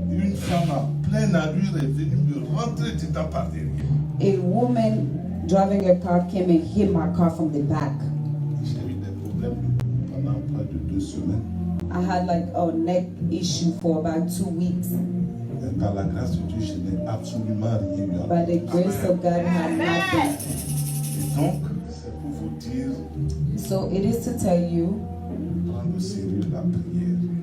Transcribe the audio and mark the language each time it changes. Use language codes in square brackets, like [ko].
[fr] Une femme à pleine allure est venue me rentrer dedans par derrière. [en] A woman driving a car came and hit my car from the back. [fr] J'ai eu des problèmes pendant près de 2 semaines. [en] I had like a neck issue for about 2 weeks. [fr] Et par la grâce de Dieu, je n'ai absolument rien eu. [en] By the grace of God, I had nothing. [fr] Et donc, c'est pour vous dire, [en] So it is to tell you [fr] prendre au sérieux la prière.